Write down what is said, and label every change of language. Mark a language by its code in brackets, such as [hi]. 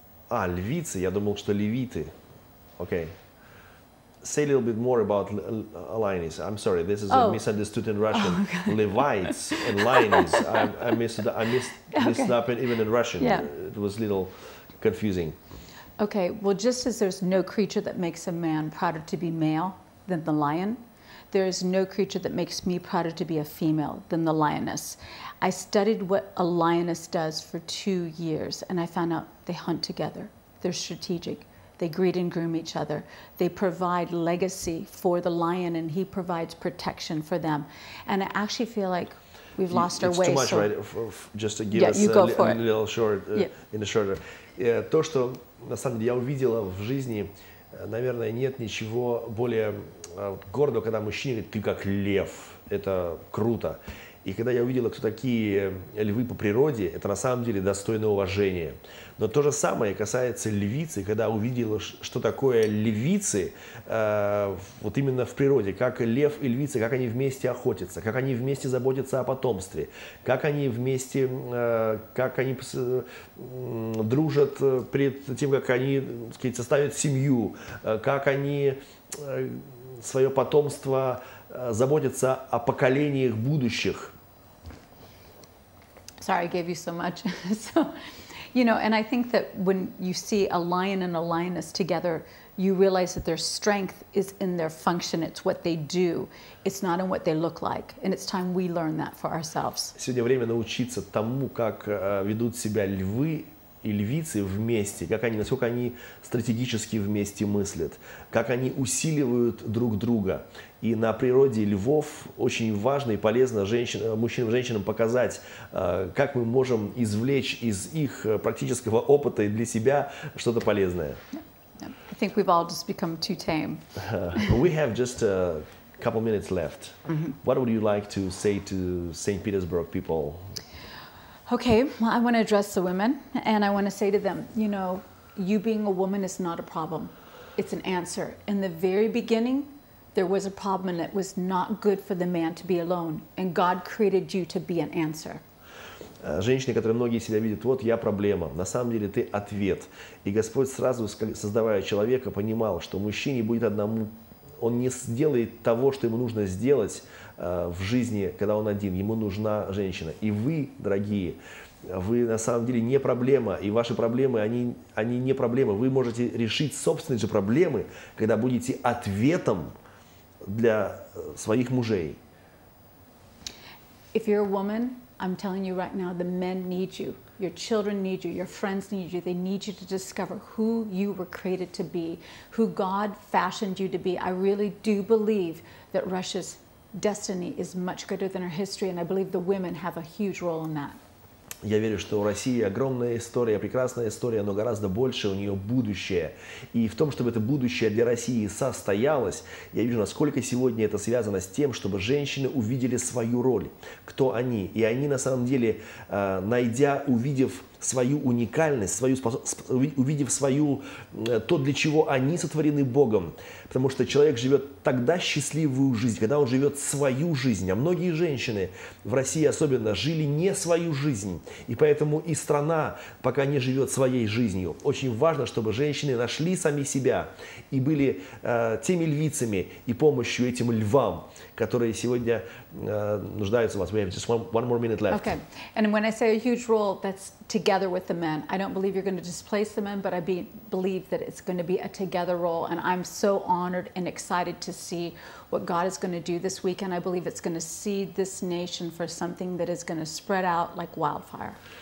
[ru] Львицы, я думал, что левиты. [en] Okay. Say a little bit more about lionesses. I'm sorry, this is misunderstood in Russian. Oh, okay. Levites and lionesses. I missed up even in Russian. Yeah. It was a little confusing. Okay, well, just as there's no creature that makes a man prouder to be male than the lion, there is no creature that makes me prouder to be a female than the lioness. I studied what a lioness does for 2 years, and I found out they hunt together. They're strategic. They greet and groom each other. They provide legacy for the lion, and he provides protection for them. And I actually feel like we've lost our way. It's too much, right? Just to give us a little short, in the shorter. [ru] То, что на самом деле я увидела в жизни, наверное, нет ничего более гордого, когда мужчина говорит: ты как лев, это круто. И когда я увидела, кто такие львы по природе, это на самом деле достойно уважения. Но то же самое касается львицы, когда увидела, что такое львицы вот именно в природе, как лев и львица, как они вместе охотятся, как они вместе заботятся о потомстве, как они вместе, как они дружат перед тем, как они, так сказать, составят семью, как они свое потомство заботятся о поколениях будущих. [en] Sorry, I gave you so much. So, you know, and I think that when you see a lion and a lioness together, you realize that their strength is in their function. It's what they do. It's not in what they look like. And it's time we learn that for ourselves. [ru] Сегодня время научиться тому, как ведут себя львы и львицы вместе, насколько они стратегически вместе мыслят, как они усиливают друг друга. И на природе львов очень важно и полезно мужчинам и женщинам показать, как мы можем извлечь из их практического опыта и для себя что-то полезное. [en] I think we've all just become too tame. We have just a couple minutes left. What would you like to say to St. Petersburg people? Okay, well, I want to address the women, and I want to say to them, you know, you being a woman is not a problem. It's an answer. In the very beginning, there was a problem, and it was not good for the man to be alone, and God created you to be an answer. [ru] Женщины, которые многие себя видят, вот я проблема, на самом деле ты ответ. И Господь сразу, создавая человека, понимал, что мужчине будет одному, он не сделает того, что ему нужно сделать в жизни, когда он один. Ему нужна женщина. И вы, дорогие, вы на самом деле не проблема. И ваши проблемы, они не проблемы. Вы можете решить собственные же проблемы, когда будете ответом для своих мужей. [en] if you're a woman, I'm telling you right now, the men need you. Your children need you. Your friends need you. They need you to discover who you were created to be, who God fashioned you to be. I really do believe that Russia's destiny is much greater than her history, and I believe the women have a huge role in that. [ru] Я верю, что у России огромная история, прекрасная история, но гораздо больше у нее будущее. И в том, чтобы это будущее для России состоялось, я вижу, насколько сегодня это связано с тем, чтобы женщины увидели свою роль, кто они. И они на самом деле, увидев свою уникальность, увидев то, для чего они сотворены Богом. Потому что человек живет тогда счастливую жизнь, когда он живет свою жизнь. А многие женщины, в России особенно, жили не свою жизнь. И поэтому и страна пока не живет своей жизнью. Очень важно, чтобы женщины нашли сами себя и были теми львицами и помощью этим львам, которые сегодня нуждаются в вас. [en] We have just one more minute left. Okay. And when I say a huge role, that's together with the men. I don't believe you're going to displace the men, but I believe that it's going to be a together role. And I'm so honored and excited to see what God is going to do this weekend. I believe it's going to seed this nation for something that is going to spread out like wildfire.